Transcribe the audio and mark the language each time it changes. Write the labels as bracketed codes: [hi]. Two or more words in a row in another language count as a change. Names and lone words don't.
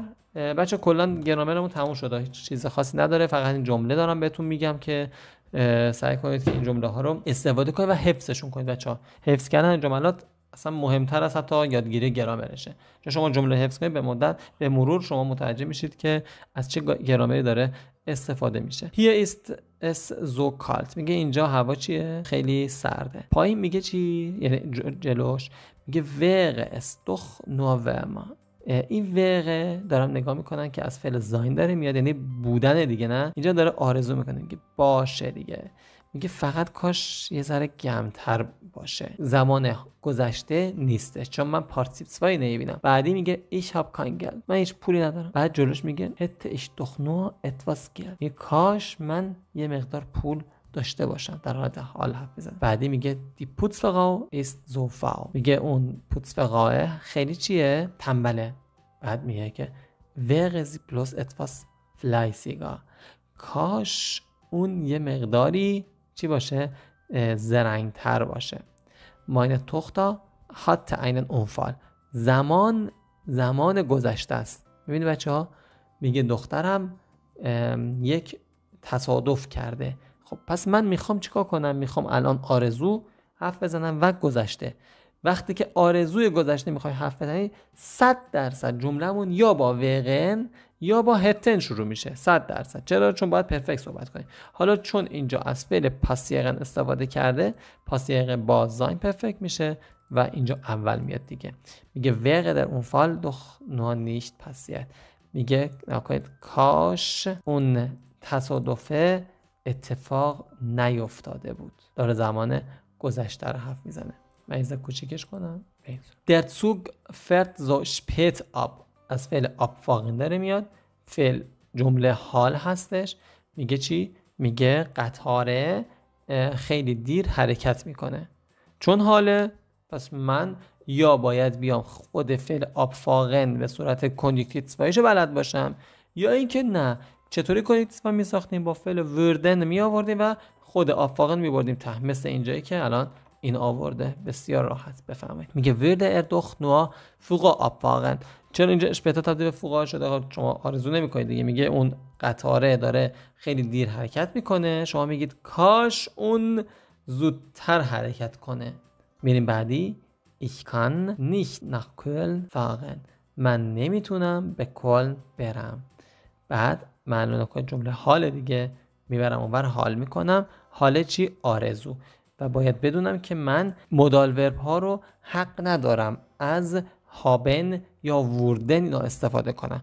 [fa] بچه کلا گرامرمون تموم شده، هیچ چیز خاصی نداره، فقط این جمله دارم بهتون میگم که سعی کنید که این جمله ها رو استفاده کنید و حفظشون کنید. بچه‌ها حفظ کردن جملات اصلا مهمتر از حتی یادگیری گرامرشه. چون شما جمله حفظ کنید به مرور شما متوجه میشید که از چه گرامری داره استفاده میشه. [de] Hier ist es so kalt. [fa] میگه اینجا هوا چیه؟ خیلی سرده. پایین میگه چی؟ یعنی جلوش میگه [de] wäre es doch nur wärmer. [fa] این وقه دارم نگاه میکنن که از فعل زاین داره میاد، یعنی بودن دیگه، نه؟ اینجا داره آرزو میکنه که باشه دیگه. میگه فقط کاش یه ذره گرمتر باشه. زمان گذشته نیستش چون من پارتیسیپ 2 نمیبینم. بعدی میگه [de] ich hab kein Geld. [fa] من هیچ پولی ندارم. بعد جلوش میگه [de] hätte ich doch nur etwas Geld. [fa] یه کاش من یه مقدار پول داشته باشم. در حالت حال حرف میزنه. بعدی میگه [de] die Putzfrau ist so faul. [fa] میگه اون Putzfrau خیلی چیه؟ تنبله. بعد میگه که [de] wäre sie bloß etwas fleißiger. [fa] کاش اون یه مقداری چی باشه؟ زرنگتر باشه. [de] meine Tochter hatte einen Unfall. [fa] زمان گذشته است. ببینید بچه‌ها میگه دخترم یک تصادف کرده. خب پس من میخوام چیکار کنم؟ میخوام الان آرزو حرف بزنم و گذشته. وقتی که آرزوی گذشته میخوای حرف بزنی 100% جمله‌مون یا با وقن یا با هتن شروع میشه. 100%. چرا؟ چون باید پرفکت صحبت کنی. حالا چون اینجا از فعل پاسیقن استفاده کرده، پاسیقن با زاین پرفکت میشه و اینجا اول میاد دیگه. میگه [de] wäre der Unfall doch nur nicht passiert. [fa] میگه نکنید کاش اون تصادفه اتفاق نیفتاده بود. داره زمان گذشته رو حرف میزنه. من اینجا کوچیکش کنم. [de] Der Zug fährt so spät ab. [fa] از فعل abfahren داره میاد. فعل جمله حال هستش. میگه چی؟ میگه قطاره خیلی دیر حرکت میکنه. چون حاله پس من یا باید بیام خود فعل abfahren به صورت کنجکتیو 2 بلد باشم یا اینکه نه، چطوری کانکتیو می ساختیم؟ با فعل وردن می آوردیم و خود آفاقن می بردیم ته، مثل اینجایی که الان این آورده. بسیار راحت بفهمید. میگه [de] ورد doch nur früher abfahren. [fa] چرا اینجا اشپتا تبدیل به فوقا شده؟ شما آرزو نمی‌کنید دیگه. میگه اون قطاره داره خیلی دیر حرکت میکنه، شما میگید کاش اون زودتر حرکت کنه. میریم بعدی. [de] Ich kann nicht nach Köln fahren. [fa] من نمیتونم به کلن برم. بعد معلومه که جمله حال دیگه، میبرم اونور حال میکنم. حال چی؟ آرزو. و باید بدونم که من مودال ورب ها رو حق ندارم از هابن یا وردن اینا استفاده کنم.